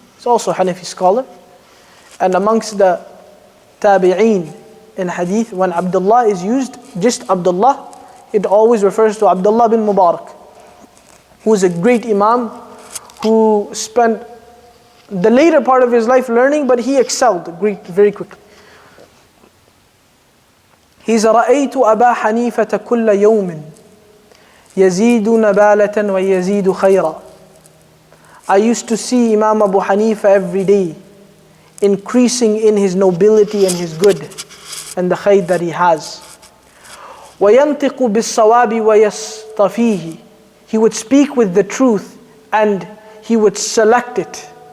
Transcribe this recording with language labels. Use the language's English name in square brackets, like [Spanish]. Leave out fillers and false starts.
[English] He's also a Hanafi scholar. And amongst the Tabi'een in Hadith, when Abdullah is used, just Abdullah, it always refers to Abdullah bin Mubarak, who is a great Imam who spent the later part of his life learning, but he excelled very quickly. [Arabic] He's رأيت أبا حنيفة كل يوم يزيد نبالة ويزيد خيرا. [English] I used to see Imam Abu Hanifa every day, increasing in his nobility and his good and the khayr that he has. [Arabic] وَيَنْطِقُ بِالصَّوَابِ وَيَسْطَفِيهِ, [English] he would speak with the truth and he would select it.